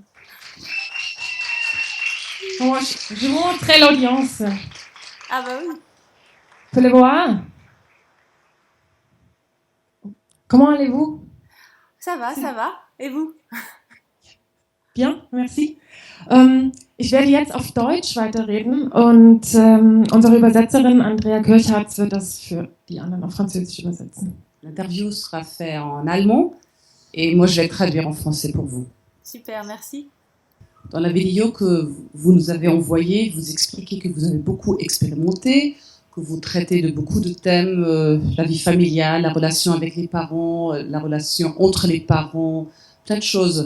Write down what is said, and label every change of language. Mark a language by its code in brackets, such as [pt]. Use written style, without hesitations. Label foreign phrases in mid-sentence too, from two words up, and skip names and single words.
[fr] Bon, je vous montrerai l'audience. Ah bah oui. Vous le voir? Comment allez-vous? Ça va. Et vous? Bien, merci. [de] Ich werde jetzt auf Deutsch weiterreden und unsere Übersetzerin Andrea Kirchhartz wird das für die anderen auf Französisch übersetzen. [fr] L'interview sera faite en allemand et moi je vais traduire en français pour vous. Super, merci. Dans la vidéo que vous nous avez envoyée, vous expliquez que vous avez beaucoup expérimenté, que vous traitez de beaucoup de thèmes, la vie familiale, la relation avec les parents, la relation entre les parents, plein de choses.